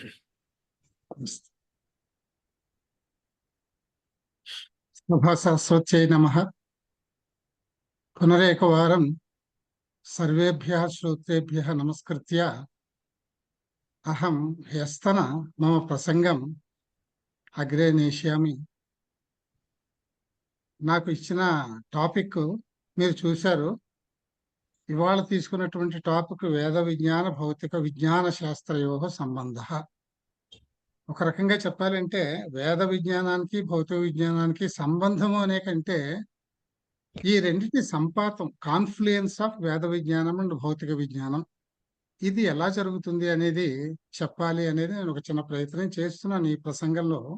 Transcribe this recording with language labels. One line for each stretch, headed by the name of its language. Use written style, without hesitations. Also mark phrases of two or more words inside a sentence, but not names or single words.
Sanskrit: सभासरस्वत्यै नमः. पुनरेकवारं सर्वेभ्यः श्रोत्रेभ्यः नमस्कृत्य अहं ह्यस्तन मम प्रसंगम् अग्रे नेष्यामि.
Telugu: నాకు ఇచ్చిన టాపిక్ మీరు చూశారు. ఇవాళ తీసుకున్నటువంటి టాపిక్
Sanskrit: వేద విజ్ఞాన భౌతిక విజ్ఞాన శాస్త్రయోః సంబంధః.
Telugu: ఒక రకంగా చెప్పాలంటే వేద విజ్ఞానానికి భౌతిక విజ్ఞానానికి సంబంధము అనే కంటే ఈ రెండింటి సంపాతం,
English: confluence of
Telugu: వేద విజ్ఞానం అండ్ భౌతిక విజ్ఞానం, ఇది ఎలా జరుగుతుంది అనేది చెప్పాలి అనేది నేను ఒక చిన్న ప్రయత్నం చేస్తున్నాను ఈ ప్రసంగంలో.